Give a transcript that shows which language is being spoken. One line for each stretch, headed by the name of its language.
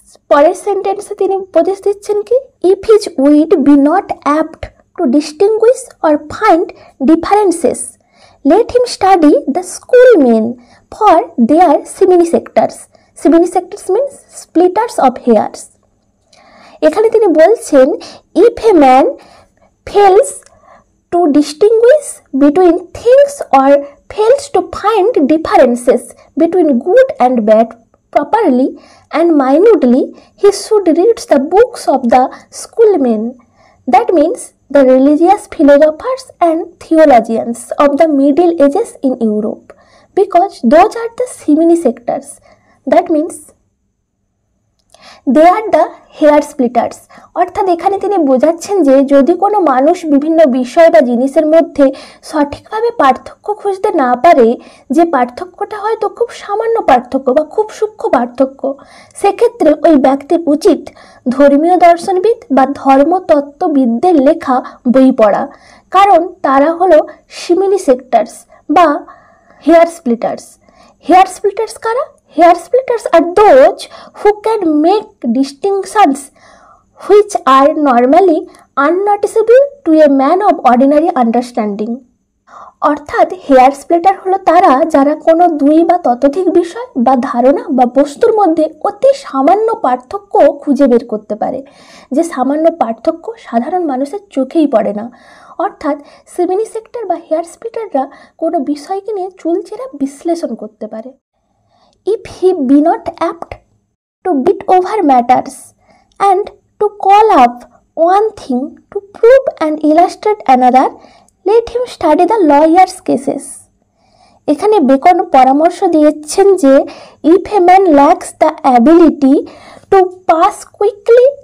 Bangla: পরের সেন্টেন্সে তিনি উপদেশ দিচ্ছেন কি,
English: If his wit be not apt to distinguish or find differences, let him study the schoolmen, for they are simony sectors means splitters of hairs।
Bangla: এখানে তিনি বলছেন,
English: if a man fails to distinguish between things or fails to find differences between good and bad properly and minutely, he should read the books of the schoolmen, that means the religious philosophers and theologians of the Middle Ages in Europe, because those are the simony sectors, that means they are the hair splitters।
Bangla: অর্থাৎ এখানে তিনি বোঝাচ্ছেন যে যদি কোনো মানুষ বিভিন্ন বিষয় বা জিনিসের মধ্যে সঠিকভাবে পার্থক্য খুঁজতে না পারে, যে পার্থক্যটা হয়তো খুব সামান্য পার্থক্য বা খুব সূক্ষ্ম পার্থক্য, সেক্ষেত্রে ওই ব্যক্তির উচিত ধর্মীয় দর্শনবিদ বা ধর্মতত্ত্ববিদদের লেখা বই পড়া, কারণ তারা হলো সিমিনি সেক্টরস বা হেয়ার স্প্লিটার্স। হেয়ার স্প্লিটার্স কারা?
English: Hair splitters are those who can make distinctions which are normally unnoticeable to a man of ordinary understanding।
Bangla: অর্থাৎ হেয়ার স্প্লিটার হলো তারা যারা কোনো দুই বা ততোধিক বিষয় বা ধারণা বা বস্তুর মধ্যে অতি সামান্য পার্থক্য খুঁজে বের করতে পারে, যে সামান্য পার্থক্য সাধারণ মানুষের চোখেই পড়ে না। অর্থাৎ সিমিনি সেক্টর বা হেয়ার স্প্লিটাররা কোনো বিষয়কে নিয়ে চুলচেরা বিশ্লেষণ করতে পারে।
English: If he be not apt to beat over matters and to call up one thing to prove and illustrate another, let him study the lawyer's cases।
Bangla: এখানে বেকন পরামর্শ দিয়েছেন যে
English: if a man lacks the ability to pass quickly